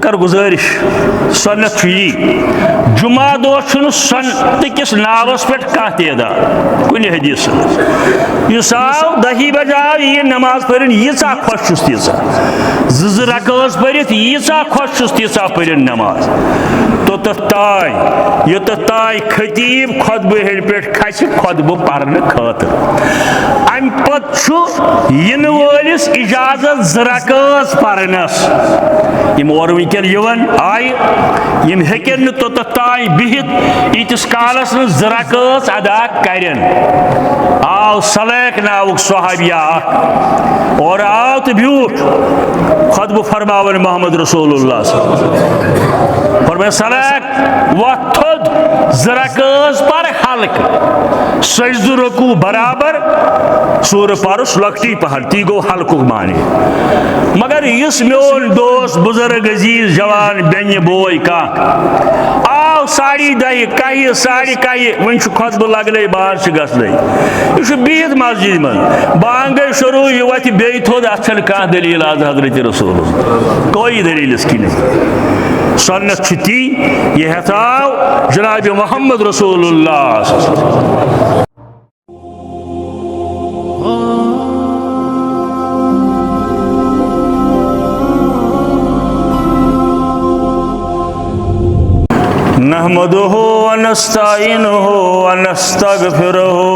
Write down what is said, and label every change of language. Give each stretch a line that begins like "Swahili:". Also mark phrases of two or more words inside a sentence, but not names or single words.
Kashmiri: کر گزارش سنت جمعہ دہ سنت کس ناوس پہ کھانا کن حدیث اس آو 10 بجے آو یہ نماز پڑھن ییژا خوش چھس تیژا زٕ رکعت پٔرِتھ ییژا خوش چھس تیژا پٔرِن نماز توٚتتھ تانۍ خطیب خطبہ ہیٚرِ پٮ۪ٹھ کھسہِ خطبہ پرنہٕ خٲطرٕ امہِ پتہٕ چھُ یِنہٕ وٲلِس اجازت 2 رکعت پرنس یم اور ونکٮ۪ن یِوان آیہِ یم ہیٚکن نہٕ توٚتتھ تانۍ بِہِتھ ییٖتِس کالس نہٕ 2 رکعت ادا کرن آو سلیق ناوُک صحابیہ اکھ اور آو تہٕ بیوٗٹھ خطبہ فرماون محمد رسول اللہ
Arabic: صلی اللہ علیہ وسلم
Kashmiri: فرمایا سلیق وۄتھ تھوٚد 2 رکعت پر حلقہٕ سجدٕ رکوع برابر سورہ پرُس لۄکٹی پہن تی گوٚو حلقُک معنی مگر یُس میون دوست بزرگ عزیز جوان بیٚنہِ بوے کانٛہہ آو 10:30 کہہِ 11:30 وۄنۍ چھُ خطبہٕ لگنے بار چھِ گژھنے یہ چھُ بِہِتھ مسجد منٛز بانگ گٔے شروع یہِ وۄتھِ بیٚیہِ تھوٚد اتھ چھنہٕ کانٛہہ دلیٖل آز حضرت رسول
Urdu: کوئی دلیٖل اس کی نہیں
Kashmiri: سنت چھِ تی یہ ہتھاو جناب محمد رسول اللہ
Arabic: نحمده ونستعينه ونستغفره